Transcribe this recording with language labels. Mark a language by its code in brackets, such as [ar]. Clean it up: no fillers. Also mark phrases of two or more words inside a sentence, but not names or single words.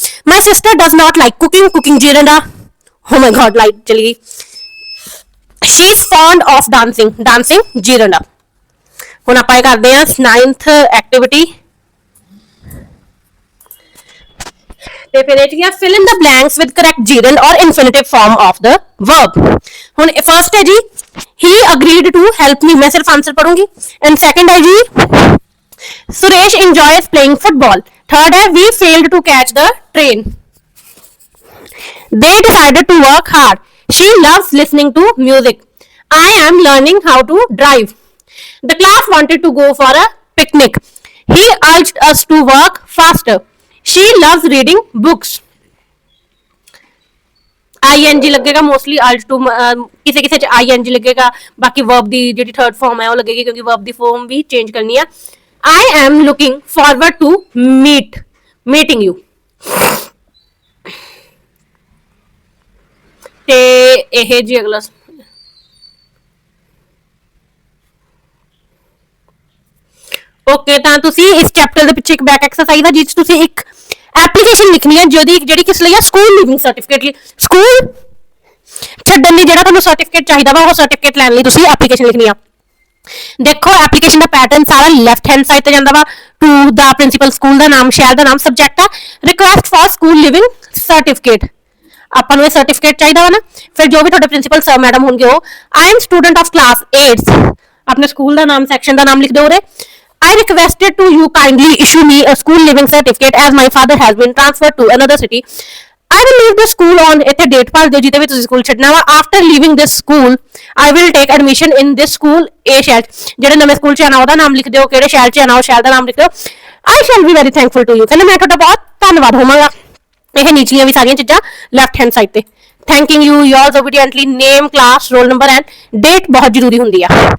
[en] My sister does not like cooking, cooking ਜੀਰੰਡ ਆ। Oh my god, light [pa] ਚਲੀ ਗਈ। [en] She is fond of dancing, dancing gerund ਆ। [pa] ਹੁਣ ਆਪਾਂ ਇਹ ਕਰਦੇ ਹਾਂ 9th ਐਕਟੀਵਿਟੀ, ਤੇ ਫਿਰ ਇਹ ਕੀ [en] fill in the blanks with correct gerund or infinitive form of the verb। [pa] ਹੁਣ ਫਰਸਟ ਹੈ ਜੀ [en] he agreed to help me, [pa] ਮੈਂ ਸਿਰਫ ਆਨਸਰ ਪੜੂੰਗੀ। [en] and second [pa] ਹੈ ਜੀ [en] Suresh enjoys playing football। ਥਰਡ ਹੈ we failed to catch the train। They decided to work hard। She loves listening to music। I am learning how to drive। The class wanted to go for a picnic। He urged us to work faster। She loves reading books। [pa] ing ਲੱਗੇਗਾ ਮੋਸਟਲੀ, [en] urge to [pa] ਕਿਸੇ ਕਿਸੇ ਚ ing ਲੱਗੇਗਾ, ਬਾਕੀ verb ਦੀ ਜਿਹੜੀ [en] third form [pa] ਹੈ ਉਹ ਲੱਗੇਗੀ ਕਿਉਂਕਿ verb ਦੀ ਫਾਰਮ ਵੀ ਚੇਂਜ ਕਰਨੀ ਆ। [en] I am looking forward to meeting you। [pa] ਤੇ ਇਹ ਜੀ ਅਗਲਾ ਓਕੇ, ਤਾਂ ਤੁਸੀਂ ਇਸ ਚੈਪਟਰ ਦੇ ਪਿੱਛੇ ਇੱਕ [en] back exercise [pa] ਆ ਜਿਸ ਤੁਸੀਂ ਇੱਕ ਐਪਲੀਕੇਸ਼ਨ ਲਿਖਣੀ ਹੈ ਜਿਹੜੀ ਕਿਸ ਲਈ ਆ, [en] school leaving certificate [pa] ਲਈ। ਸਕੂਲ ਛੱਡਣ ਲਈ ਜਿਹੜਾ ਤੁਹਾਨੂੰ ਸਰਟੀਫਿਕੇਟ ਚਾਹੀਦਾ ਵਾ ਉਹ ਸਰਟੀਫਿਕੇਟ ਲੈਣ ਲਈ ਤੁਸੀਂ ਐਪਲੀਕੇਸ਼ਨ ਲਿਖਣੀ ਆ। ਦੇਖੋ ਐਪਲੀਕੇਸ਼ਨ ਦਾ ਪੈਟਰਨ ਸਾਰਾ [en] left hand side [pa] ਤੇ ਜਾਂਦਾ ਵਾ। [en] To the principal, [pa] ਸਕੂਲ ਦਾ ਨਾਮ, ਸ਼ਹਿਰ ਦਾ ਨਾਮ, [en] ਸਬਜੈਕਟ ਆ request for school living certificate. [pa] ਆਪਾਂ ਨੂੰ ਇਹ ਸਰਟੀਫਿਕੇਟ ਚਾਹੀਦਾ ਵਾ ਨਾ। ਫਿਰ ਜੋ ਵੀ ਤੁਹਾਡੇ ਪ੍ਰਿੰਸੀਪਲ ਸਰ ਮੈਡਮ ਹੋਣਗੇ ਉਹ [en] I am student of class 8, [pa] ਆਪਣੇ ਸਕੂਲ ਦਾ ਨਾਮ, ਸੈਕਸ਼ਨ ਦਾ ਨਾਮ ਲਿਖ ਦਿਓ ਉਰੇ। [en] I requested to you kindly issue me a school living certificate as my father has been transferred to another city। I will leave the school on, [pa] ਇੱਥੇ ਡੇਟ ਭਰ ਦਿਓ ਜਿਹਦੇ ਵਿੱਚ ਤੁਸੀਂ ਸਕੂਲ ਛੱਡਣਾ ਵਾ। [en] After leaving this school I will take admission in this school A ਸ਼ਹਿਰ। [pa] ਜਿਹੜੇ ਨਵੇਂ ਸਕੂਲ ਚ ਆਣਾ ਉਹਦਾ ਨਾਮ ਲਿਖ ਦਿਓ, ਕਿਹੜੇ ਸ਼ਹਿਰ ਚ ਆਣਾ ਉਹ ਸ਼ਹਿਰ ਦਾ ਨਾਮ ਲਿਖ ਦਿਓ। [en] I shall be very thankful to you, [pa] ਕਹਿੰਦੇ ਮੈਂ ਤੁਹਾਡਾ ਬਹੁਤ ਧੰਨਵਾਦ ਹੋਵਾਂਗਾ। ਇਹ ਨੀਚੀਆਂ ਵੀ ਸਾਰੀਆਂ ਚੀਜ਼ਾਂ [en] left hand side [pa] ਤੇ। [en] thanking you, yours obediently, name, class, roll number and date [pa] ਬਹੁਤ ਜ਼ਰੂਰੀ ਹੁੰਦੀ ਆ।